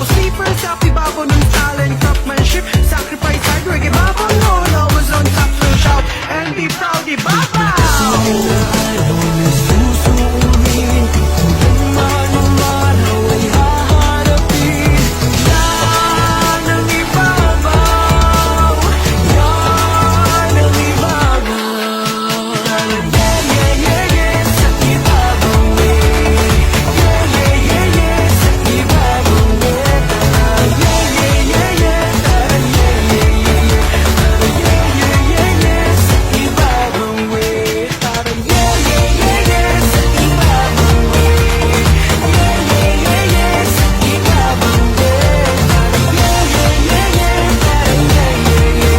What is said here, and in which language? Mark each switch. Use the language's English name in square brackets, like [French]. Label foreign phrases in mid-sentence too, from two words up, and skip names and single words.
[English] first up, [Filipino] ibabaw ng [English] talent, craftsmanship, sacrifice, hard work, [Filipino] ibabaw noon, [English] always on top, so shout, and be proud, [Filipino] ibabaw! Yan ang ibabaw, yan ang ibabaw. [English] Yeah, yeah, yeah, yeah, [Filipino] sa ibabaw eh. [English] Yeah, yeah, yeah, yeah, [Filipino] sa ibabaw eh. [English] Yeah, yeah, yeah, yeah, yeah, yeah, yeah, yeah. Yeah, yeah, yeah, yeah, [Filipino] sa ibabaw eh. [English] Yeah, yeah, yeah, yeah, [Filipino] sa ibabaw eh. [English] Yeah, yeah, yeah, yeah, [Filipino] sa ibabaw eh. [English] Yeah, yeah, yeah, yeah, yeah, yeah, yeah.